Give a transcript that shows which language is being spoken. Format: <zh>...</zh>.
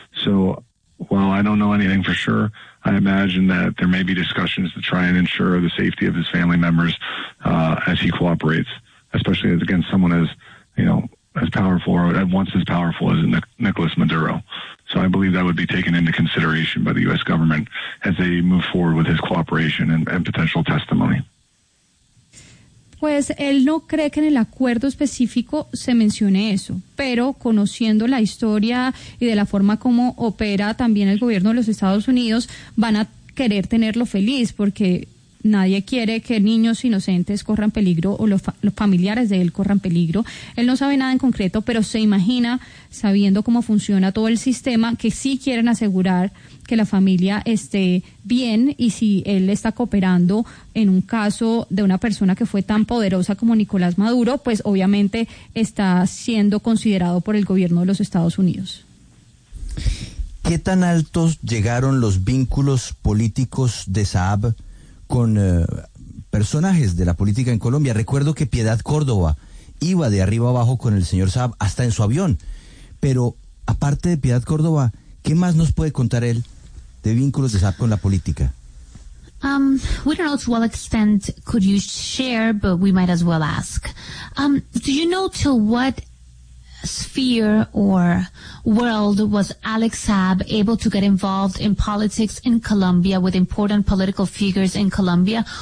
<en>So while I don't know anything for sure, I imagine that there may be discussions to try and ensure the safety of his family members as he cooperates, especially against someone as, you know, as powerful or at once as powerful as Nicolas Maduro. So I believe that would be taken into consideration by the U.S. government as they move forward with his cooperation and potential testimony.</en> <es>Pues él no cree que en el acuerdo específico se mencione eso, pero conociendo la historia y de la forma como opera también el gobierno de los Estados Unidos, van a querer tenerlo feliz porque nadie quiere que niños inocentes corran peligro o los familiares de él corran peligro. Él no sabe nada en concreto, pero se imagina, sabiendo cómo funciona todo el sistema, que sí quieren asegurar que la familia esté bien, y si él está cooperando en un caso de una persona que fue tan poderosa como Nicolás Maduro, pues obviamente está siendo considerado por el gobierno de los Estados Unidos. ¿Qué tan altos llegaron los vínculos políticos de Saab con personajes de la política en Colombia? Recuerdo que Piedad Córdoba iba de arriba abajo con el señor Saab hasta en su avión. Pero aparte de Piedad Córdoba, ¿qué más nos puede contar él de vínculos de Saab con la política?</es> <en>We don't know to what extent could you share, but we might as well ask. Do you know to what sphere or world was Alex Saab able to get involved in politics in Colombia with important political figures in Colombia?</en>